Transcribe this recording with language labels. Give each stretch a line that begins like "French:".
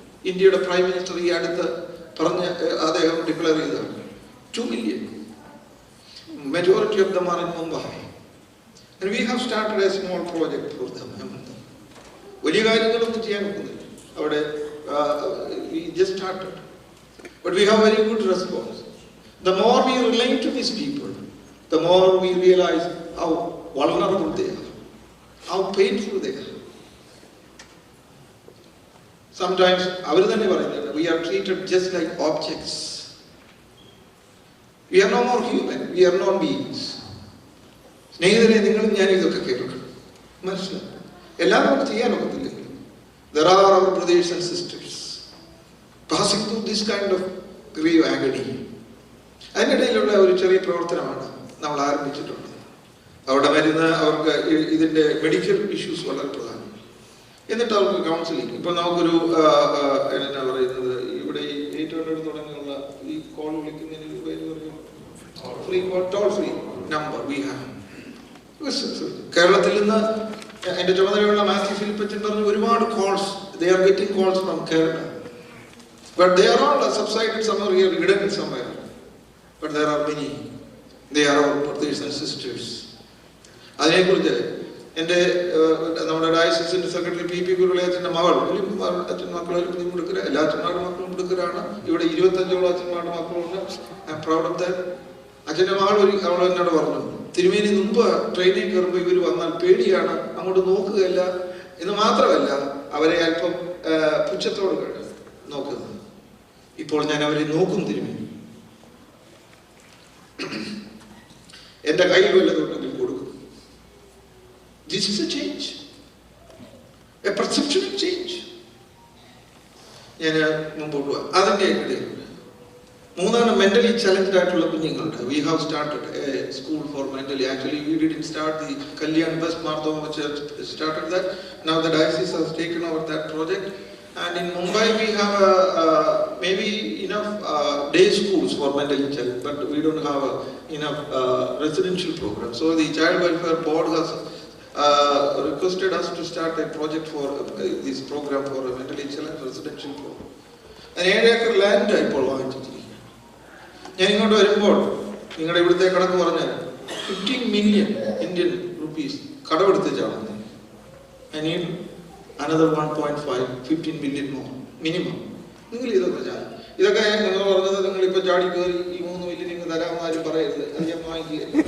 Malayalam: ഇന്ത്യയുടെ prime minister ഈ അടുത്ത് പറഞ്ഞ അദ്ദേഹം ഡിക്ലെയർ ചെയ്തതാണ്.
English: 2 million. Majority of them are in Mumbai. And we have started a small project for them.
Malayalam: വലിയ കാര്യങ്ങളൊന്നും ചെയ്യാൻ പറ്റുന്നില്ല അവിടെ.
English: We just started. But we have very good response. The more we relate to these people, the more we realize how vulnerable they are, how painful they are. Sometimes we are treated just like objects. We are no more human. We are non beings.
Malayalam: സ്നേഹിതരെ, നിങ്ങളും ഞാനും ഇതൊക്കെ കേൾക്കണം, മനസ്സിലാക്കും. എല്ലാവർക്കും ചെയ്യാനൊക്കത്തില്ല.
English: There are our brothers and sisters passing through this kind of grave agony.
Malayalam: അതിനിടയിലുള്ള ഒരു ചെറിയ പ്രവർത്തനമാണ് നമ്മൾ ആരംഭിച്ചിട്ടുണ്ട്. അവിടെ വരുന്ന അവർക്ക് ഇതിൻ്റെ മെഡിക്കൽ ഇഷ്യൂസ് വളരെ പ്രധാനം. എന്നിട്ട് അവർക്ക് കൗൺസിലിംഗ്. ഇപ്പം നമുക്കൊരു എന്നാ പറയുന്നത്, ഇവിടെ ഈ 800 തുടങ്ങിയുള്ള ഈ കോൾ വിളിക്കുന്നതിന് പേര് പറയും,
English: Free toll free number we have.
Malayalam: കേരളത്തിൽ നിന്ന് എൻ്റെ ചുമതലയുള്ള മാത്യു ഫിലിപ്പച്ചൻ പറഞ്ഞു, ഒരുപാട് calls,
English: they are getting calls from Kerala, but they are all subsided somewhere here, hidden somewhere, but there are many. They are our brothers and sisters.
Malayalam: അതിനെക്കുറിച്ച് എൻ്റെ നമ്മുടെ ഡയസിസിൻ്റെ secretary PP കുരുളയച്ചൻ്റെ മകൾ, അച്ഛൻ മക്കളും കൊടുക്കുക, എല്ലാ അച്ഛന്മാരുടെ മക്കളും കൊടുക്കലാണ്. ഇവിടെ 25ഓളം അച്ഛന്മാരുടെ മക്കളുണ്ട്.
English: I am proud of that.
Malayalam: അച്ഛൻ്റെ മകൾ അവൾ എന്നോട് പറഞ്ഞു, തിരുമേനി, മുമ്പ് ട്രെയിനിൽ കയറുമ്പോൾ ഇവർ വന്നാൽ പേടിയാണ്, അങ്ങോട്ട് നോക്കുകയല്ല എന്ന് മാത്രമല്ല അവരെ അല്പം പുച്ഛത്തോട് നോക്കുന്നത്. ഇപ്പോൾ ഞാൻ അവരെ നോക്കും തിരുമേനി. എൻ്റെ കയ്യിൽ വല്ലതുണ്ടെങ്കിൽ കൊടുക്കും.
English: This is a change, a perceptual change.
Malayalam: ഞാൻ മുമ്പോട്ട് പോവാം. അതിൻ്റെ ഇടയിൽ മൂന്നാണ് മെന്റലി ചലഞ്ചഡ് ആയിട്ടുള്ള കുഞ്ഞുങ്ങളുണ്ട്.
English: We have started a school for mentally. Actually, we didn't start the Kalyan West Marthoma Church started that. Now the diocese has taken over that project. And in Mumbai we have maybe enough day schools for mentally challenged, but we don't have enough residential programs. So the Child Welfare Board has requested us to start a project for this program for a mentally challenged residential program. And 7 acre land
Malayalam: ഇപ്പോൾ വാങ്ങിച്ചിരിക്കുക. ഞാൻ ഇങ്ങോട്ട് വരുമ്പോൾ നിങ്ങളുടെ ഇവിടുത്തെ കണക്ക് പറഞ്ഞാൽ
English: 15 million Indian rupees
Malayalam: കടമെടുത്തിച്ചാണ്.
English: I need another 1.5, 15 million more minimum.
Malayalam: നിങ്ങൾ ഇതൊക്കെ നിങ്ങൾ പറഞ്ഞത് നിങ്ങൾ ഇപ്പൊ ചാടി കയറി ഈ 3 million നിങ്ങൾ തരാമെന്ന് ആരും പറയരുത്, അത് ഞാൻ വാങ്ങിക്കുകയില്ല.